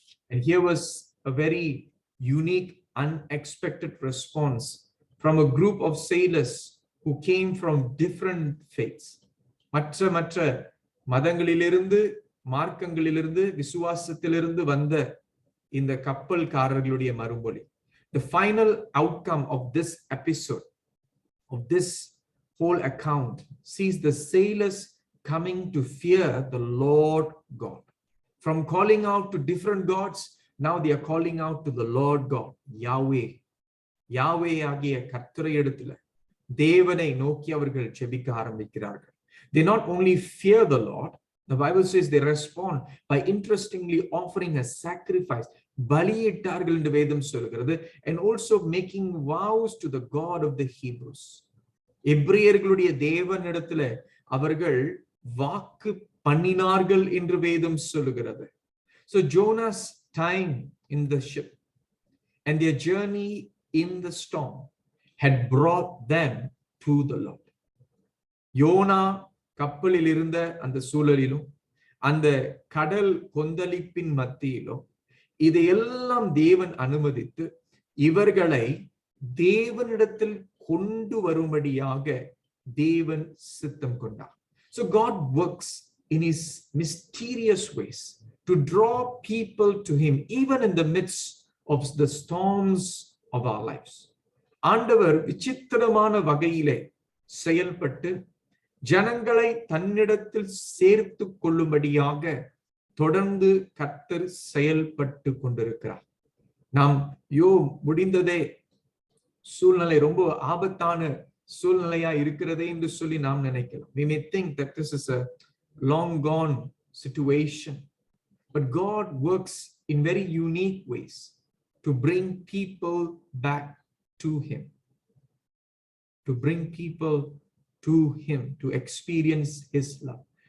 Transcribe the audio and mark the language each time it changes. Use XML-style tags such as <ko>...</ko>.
<en>And here was a very unique, unexpected response from a group of sailors who came from different faiths.</en> <ta>மற்ற மதங்களிலிருந்து மார்க்கங்களிலிருந்து விசுவாசத்திலிருந்து வந்த இந்த கப்பல்காரர்களுடைய மறுமொழி.</ta> <en>The final outcome of this episode, of this whole account, sees the sailors coming to fear the Lord God. From calling out to different gods, now they are calling out to the Lord God, Yahweh.</en> <ta>Yahweh ஆகிய கர்த்தரை இடத்துல தேவனை நோக்கி அவர்கள் ஜெபிக்க ஆரம்பிக்கிறார்கள்.</ta> <en>They not only fear the Lord, the Bible says they respond by interestingly offering a sacrifice.</en> <ta>பலியிட்டார்கள் என்று வேதம் சொல்கிறது.</ta> <en>And also making vows to the God of the Hebrews.</en> <ta>எபிரேயர்களுடைய தேவனிடத்துல அவர்கள் வாக்கு பண்ணினார்கள் என்று வேதம் சொல்கிறது.</ta> <en>So Jonah's time in the ship and their journey in the storm had brought them to the Lord.</en> <ta>YONO கப்பலில் இருந்த அந்த சூழலிலும் அந்த கடல் கொந்தளிப்பின் மத்தியிலும் இதையெல்லாம் தேவன் அனுமதித்து இவர்களை தேவனிடத்தில் கொண்டு வரும்படியாக தேவன் சித்தம் கொண்டார்.</ta> <en>So God works in his mysterious ways to draw people to him even in the midst of the storms of our lives.</en> <ta>ஆண்டவர் விசித்திரமான வகையிலே செயல்பட்டு ஜனங்களை தன்னிடத்தில் சேர்த்து கொள்ளும்படியாக தொடர்ந்து கர்த்தர் செயல்பட்டு கொண்டிருக்கிறார். நாம் முடிந்ததே சூழ்நிலை ரொம்ப ஆபத்தான சூழ்நிலையா இருக்கிறதே என்று சொல்லி நாம் நினைக்கலாம்.</ta> <en>We may think that this is a long gone situation, but God works in very unique ways to bring people back to him, to bring people to him, to experience his love.</en>